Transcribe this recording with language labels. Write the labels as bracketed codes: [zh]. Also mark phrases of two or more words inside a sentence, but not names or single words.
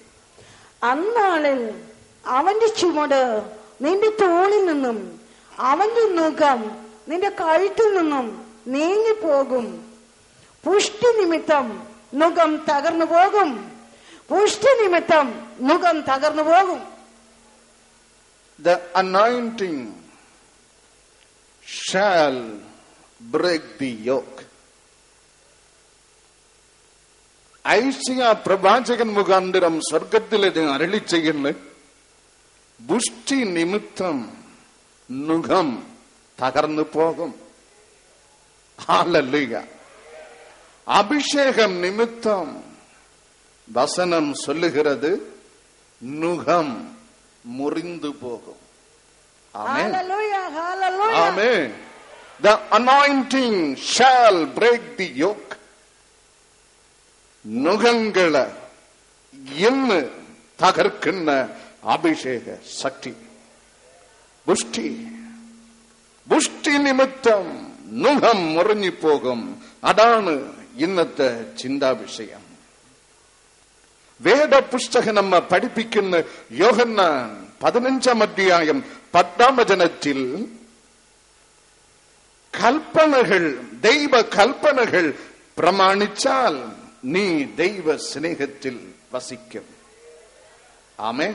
[ml] അന്നാളിൽ അവന്റെ ചുമട് നിന്റെ തോളിൽ നിന്നും അവന്റെ മുഖം നിന്റെ കഴുത്തിൽ നിന്നും നീങ്ങിപ്പോകും. പുഷ്ടി നിമിത്തം മുഖം തകർന്നു പോകും. പുഷ്ടി നിമിത്തം മുഖം തകർന്നു പോകും. [en] The anointing shall break the yoke. [ml] ഐസിയ പ്രവാചകൻ മുഖാന്തരം സ്വർഗത്തിലെ അരുളി ചെയ്യുന്ന പുഷ്ടി നിമിത്തം മുഖം തകർന്നു പോകും. ഹല്ലേലൂയ. [ta] അഭിഷേകം நிமித்தம் வசனம் சொல்லுகிறது முகம் முறிந்து போகும். ஆமென். [en] Hallelujah, hallelujah. Amen. The anointing shall break the yoke. [ta] நுகங்களை இன்னு தகர்க்கின்ற அபிஷேக சக்தி. புஷ்டி நிமித்தம் நுகம் முறிഞ്ഞു പോകും. [ml] അതാണ് ഇന്നത്തെ ചിന്താവിഷയം. വേദപുസ്തകം നമ്മെ പഠിപ്പിക്കുന്ന യോഹന്നാൻ 15 അധ്യായം 10 വചനത്തിൽ കൽപ്പനകൾ, ദൈവ കൽപ്പനകൾ പ്രമാണിച്ചാൽ നീ ദൈവ സ്നേഹത്തിൽ വസിക്കും.